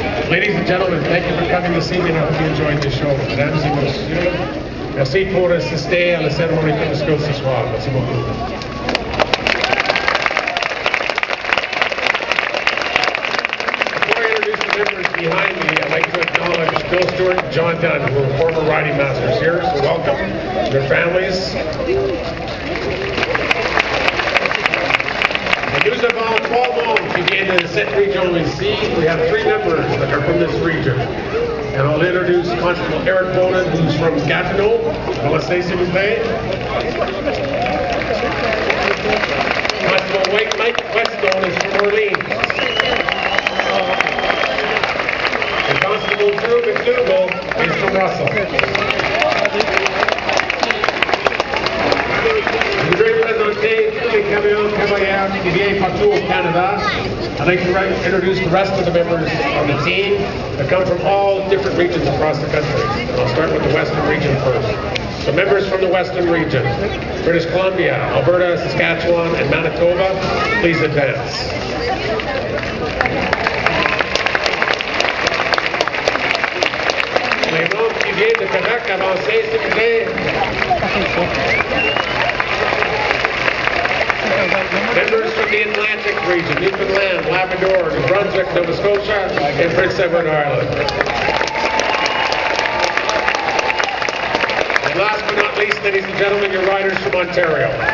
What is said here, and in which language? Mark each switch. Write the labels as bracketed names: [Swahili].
[English] Ladies and gentlemen, thank you for coming this evening. I hope you enjoyed the show. [French] Mesdames et messieurs, merci pour assister à la cérémonie de discours ce soir. Merci beaucoup. [English] Before I introduce the members behind me, I'd like to acknowledge Bill Stewart and John Dunn, who are former riding masters here, so welcome to their families. [French] Nous avons 3 membres qui viennent de cette région ici. [English] We have 3 members that are from this region. And I'll introduce Constable Eric Bonin, who's from Gatineau. [French] Commencez, s'il vous plaît. [English] Constable Mike Weston is from Orleans. And Constable Drew McDougall is from Russell. [French] Je voudrais présenter tous les camions cavaliers qui viennent partout au Canada. [English] I'd like to introduce the rest of the members on the team that come from all different regions across the country. I'll start with the Western region first. So members from the Western region, British Columbia, Alberta, Saskatchewan, and Manitoba, please advance. [French] Les membres qui viennent de Québec, avancez, s'il vous plaît. [English] Members from the Atlantic region, Newfoundland, Labrador, New Brunswick, Nova Scotia, and Prince Edward Island. And last but not least, ladies and gentlemen, your riders from Ontario.